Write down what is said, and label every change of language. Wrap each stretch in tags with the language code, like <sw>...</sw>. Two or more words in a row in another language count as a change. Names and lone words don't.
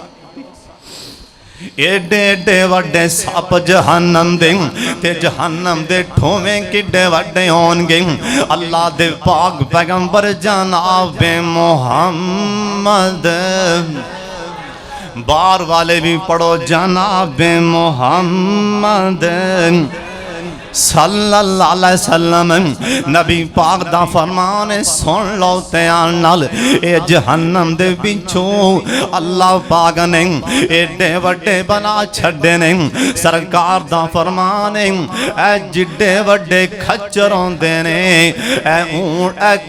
<pa>ਏਡੇ ਏਡੇ ਵੱਡੇ ਸੱਪ ਜਹੰਨਮ ਦੇ ਤੇ ਜਹੰਨਮ ਦੇ ਠੋਵੇਂ ਕਿੱਡੇ ਵੱਡੇ ਹੋਣਗੇ ਅੱਲਾਹ ਦੇ ਪਾਕ ਪੈਗ਼ੰਬਰ ਜਨਾਬ ਮੁਹੰਮਦ ਬਾਰ ਵਾਲੇ ਭੀ ਪੜ੍ਹੋ ਜਨਾਬ ਮੁਹੰਮਦ बार वाले भी पढ़ो जनाब मुहम्मद</pa> <ar>صلى الله عليه</ar> <pa>ਵਸੱਲਮ ਨਬੀ ਪਾਕ ਦਾ ਫ਼ਰਮਾਨ ਹੈ ਸੁਣ ਲੋ ਧਿਆਨ ਨਾਲ ਏ ਜਹੰਨਮ ਦੇ ਪਿੱਛੋਂ ਅੱਲਾਹ ਪਾਕ ਨੇ ਏਡੇ ਵੱਡੇ ਬਣਾ ਛੱਡੇ ਨੇ ਸਰਕਾਰ ਦਾ ਫ਼ਰਮਾਨ ਹੈ ਏ ਜਿੱਡੇ ਵੱਡੇ ਖੱਚਰ ਹੋਂਦੇ ਨੇ ਏ ਊਂਠ ਏ</pa>